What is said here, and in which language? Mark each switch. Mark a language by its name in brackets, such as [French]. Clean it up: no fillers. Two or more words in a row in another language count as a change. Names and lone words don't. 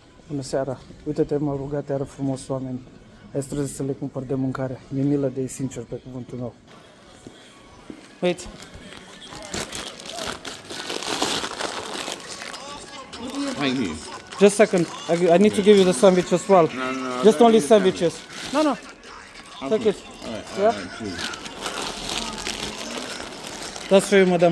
[Romanian] Bună seara! Uite-te, m-au rugat iară frumos oameni. Azi trebuie să le cumpăr de mâncare. Mi-e milă de ei, sincer, pe cuvântul meu. [English] Wait. Thank you. Just a second. I need to give you the sandwich as well. No, no, Just don't only need the sandwich. sandwiches. No, no. Take it. Alright, Yeah? please. That's for you, madam.